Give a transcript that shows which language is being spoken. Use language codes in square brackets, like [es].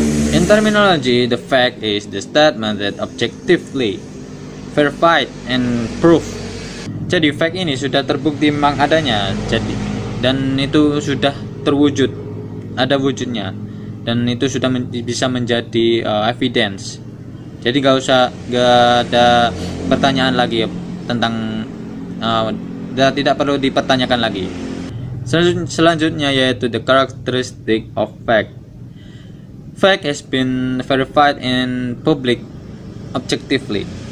[en] In terminology, the fact is the statement that objectively verified and proved. [id] Jadi fact ini sudah terbukti memang adanya, jadi dan itu sudah terwujud, ada wujudnya, dan itu sudah bisa menjadi evidence. Jadi gak ada pertanyaan lagi tentang tidak perlu dipertanyakan lagi. Selanjutnya yaitu [en] the characteristic of fact. Fact has been verified in public objectively.